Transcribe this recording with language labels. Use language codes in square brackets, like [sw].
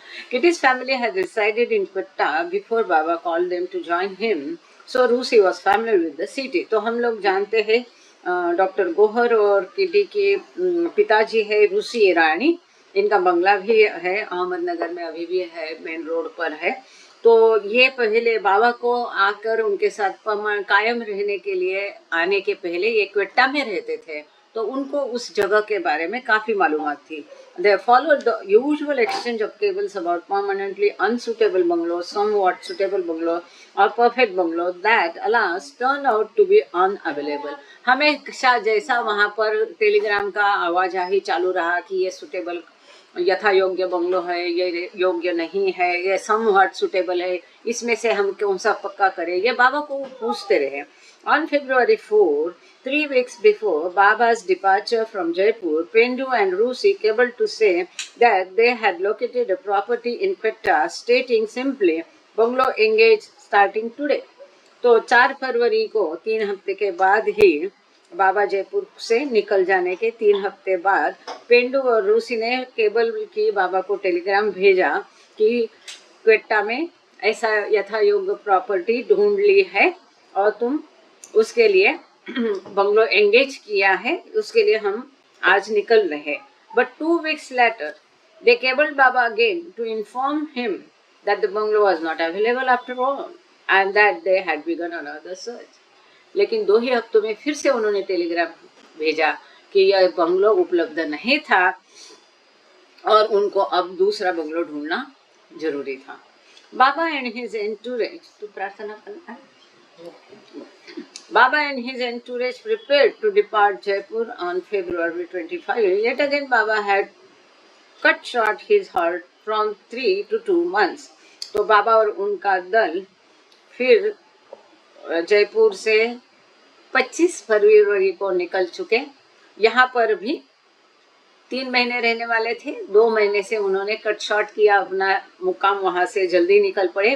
[en] Kitty's family had resided in Quetta before Baba called them to join him, so Rusi was familiar with the city. [hi] तो हम लोग जानते हैं doctor Gohar और kitty के पिताजी है रूसी रानी, इनका बंगला भी है अहमदनगर में, अभी भी है, मेन रोड पर है। तो ये पहले बाबा को आकर उनके साथ कायम रहने के लिए आने के पहले ये क्वेटा में रहते थे, तो उनको उस जगह के बारे में काफी मालूमात थी। [en] They followed the usual exchange of cables about permanently unsuitable bungalows, somewhat suitable bungalow or perfect bungalow that alas turned out to be unavailable. [hi] हमेशा जैसा वहाँ पर टेलीग्राम का आवाजाही चालू रहा कि ये सुटेबल यथा योग्य बंगलो है, ये योग्य नहीं है, ये [en] somewhat suitable [hi] है, इसमें से हम कौन सा पक्का करें, ये बाबा को पूछते रहे। [en] On February 4, 3 weeks before Baba's departure from Jaipur, Pendu and Rusi cabled to say that they had located a property in Quetta, stating simply, "Bungalow engaged starting today." [hi] तो 4 फरवरी को 3 हफ्ते के बाद ही बाबा जयपुर से निकल जाने के 3 हफ्ते बाद पेंडू और रूसी ने केबल की बाबा को टेलीग्राम भेजा कि क्वेटा में ऐसा यथा योग्य प्रॉपर्टी ढूंढ ली है और तुम उसके लिए बंगलो एंगेज किया है, उसके लिए हम आज निकल रहे। [en] But 2 weeks later they cabled Baba again to inform him that the bungalow was not available after all and that they had begun another search. [hi] लेकिन 2 ही हफ्तों में फिर से उन्होंने टेलीग्राम भेजा कि यह बंगलो उपलब्ध नहीं था और उनको अब दूसरा बंगलो ढूंढना जरूरी था। [en] Baba and his entourage, [hi] तो प्रार्थना करना, [en] Baba and his entourage prepared to depart Jaipur on February 25. Yet again Baba had cut short his halt from 3 to 2 months. [hi] तो बाबा और उनका दल फिर जयपुर से 25 फरवरी को निकल चुके। यहाँ पर भी 3 महीने रहने वाले थे, 2 महीने से उन्होंने कट शॉर्ट किया अपना मुकाम, वहां से जल्दी निकल पड़े।